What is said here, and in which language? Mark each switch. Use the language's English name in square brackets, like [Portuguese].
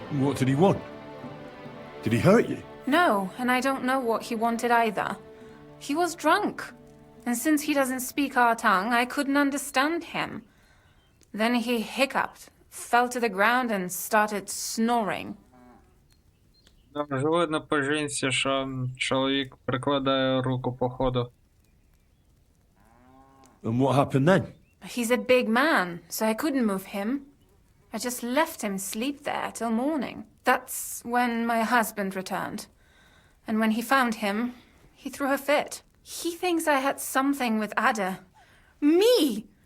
[English] What did he want? Did he hurt you? No, and I don't know what he wanted either. He was drunk, and since he doesn't speak our tongue, I couldn't understand him. Then he hiccuped, fell to the ground and started snoring. [Ukrainian] Вже видно по жінці, що чоловік прикладає руку по ходу. [English] And what happened then? He's a big man, so I couldn't move him. I just left him sleep there till morning. That's when my husband returned. And when he found him, he threw a fit. He thinks I had something with Ada. Me!